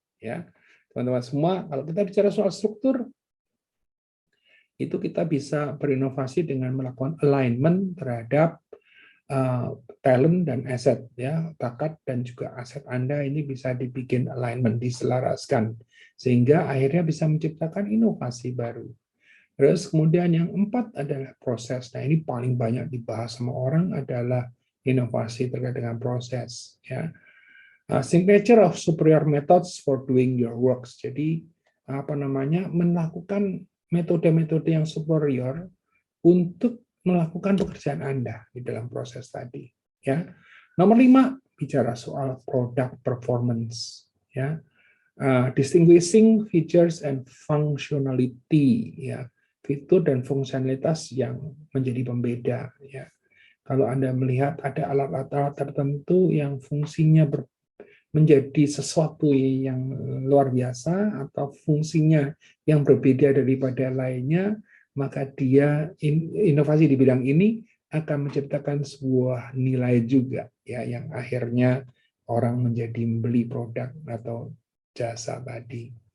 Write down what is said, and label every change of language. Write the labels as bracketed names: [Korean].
[Indonesian] Ya, teman-teman semua, kalau kita bicara soal struktur, itu kita bisa berinovasi dengan melakukan alignment terhadap talent dan aset ya, bakat dan juga aset Anda ini bisa dibikin alignment, diselaraskan sehingga akhirnya bisa menciptakan inovasi baru. Terus kemudian yang 4 adalah proses. Nah, ini paling banyak dibahas sama orang adalah inovasi terkait dengan proses ya. [English] Signature of superior methods for doing your works. [Indonesian] Jadi apa namanya, melakukan metode-metode yang superior untuk melakukan pekerjaan Anda di dalam proses tadi. Ya, nomor 5 bicara soal product performance. [English] Ya, distinguishing features and functionality. [Indonesian] Ya, fitur dan fungsionalitas yang menjadi pembeda. Ya, kalau Anda melihat ada alat-alat tertentu yang fungsinya menjadi sesuatu yang luar biasa atau fungsinya yang berbeda daripada lainnya, maka dia inovasi di bidang ini akan menciptakan sebuah nilai juga ya, yang akhirnya orang menjadi membeli produk atau jasa tadi.